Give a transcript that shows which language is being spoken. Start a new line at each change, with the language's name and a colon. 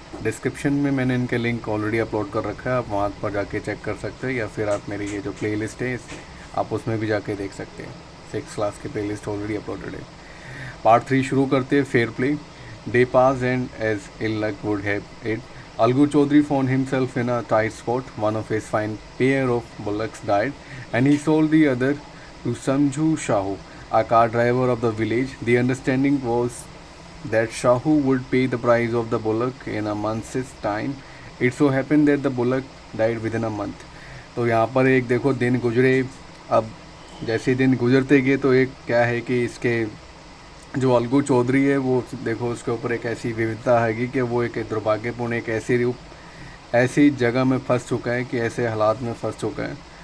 Hindi: Description में मैंने इनके लिंक ऑलरेडी अपलोड कर रखा है, आप वहाँ पर जाके चेक कर सकते हैं, या फिर आप मेरी ये जो प्लेलिस्ट है आप उसमें भी जाके देख सकते हैं। 6th क्लास की प्लेलिस्ट ऑलरेडी अपलोडेड है। पार्ट 3 शुरू करते हैं।
English: Fair play. Day pass and as ill luck would have it, Algu Chaudhary found himself in a tight spot. One of his fine pair of bullocks died, and he sold the other to Samju Shahu, a car driver of the village. The understanding was that Shahu would pay the price of the bullock in a month's time. It so happened that the bullock died within a month.
Hindi: तो यहाँ पर एक देखो दिन गुजरे। अब जैसे दिन गुजरते गए तो एक क्या है कि इसके जो अलगू चौधरी है वो देखो उसके ऊपर एक ऐसी विविधता है कि वो एक दुर्भाग्यपूर्ण एक ऐसी जगह में फंस चुका है कि ऐसे हालात में फंस चुका है।